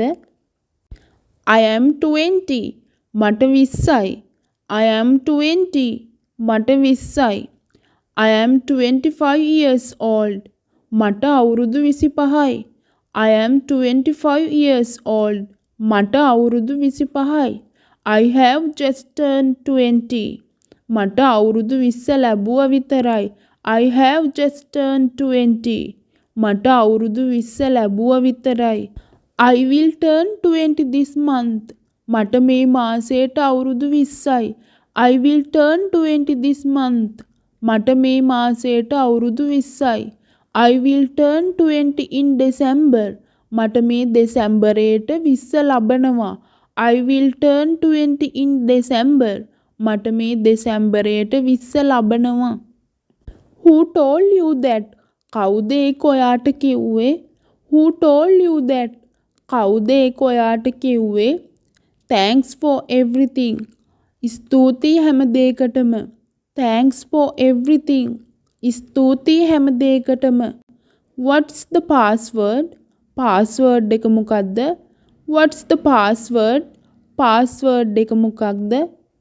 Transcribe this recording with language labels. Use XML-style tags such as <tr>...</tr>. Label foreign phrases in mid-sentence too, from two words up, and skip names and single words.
<en>I am 20.</en> <si>මට 20යි.</si> <en>I am 20.</en> <si>මට 20යි.</si> <en>I am 25 years old.</en> <si>මට අවුරුදු 25යි.</si> <en>I am 25 years old.</en> <si>මට අවුරුදු 25යි.</si> <en>I have just turned 20.</en> <si>මට අවුරුදු 20 ලැබුවා විතරයි.</si> <en>I have just turned 20.</en> <si>මට අවුරුදු 20 ලැබුවා විතරයි.</si> <en>I will turn 20 this month.</en> <si>මට මේ මාසයට අවුරුදු 20යි.</si> <en>I will turn 20 this month.</en> <si>මට මේ මාසයට අවුරුදු 20යි.</si> <en>I will turn 20 in December.</en> <si>මට මේ දෙසැම්බරයට 20 ලබනවා.</si> <en>I will turn 20 in December.</en> <si>මට මේ දෙසැම්බරයට 20 ලබනවා.</si> <en>Who told you that?</en> <si>කවුද ඒක ඔයාට කිව්වේ?</si> <en>Who told you that?</en> <si>කවුද ඒක ඔයාට කිව්වේ?</si> <en>Thanks for everything.</en> <si>ස්තුතියි හැම දෙයකටම.</si> <en>Thanks for everything.</en> <si>ස්තුතියි හැම දෙයකටම.</si> <en>What's the password?</en> <si>password එක මොකක්ද?</si> <en>What's the password?</en> <si>password එක මොකක්ද?</si>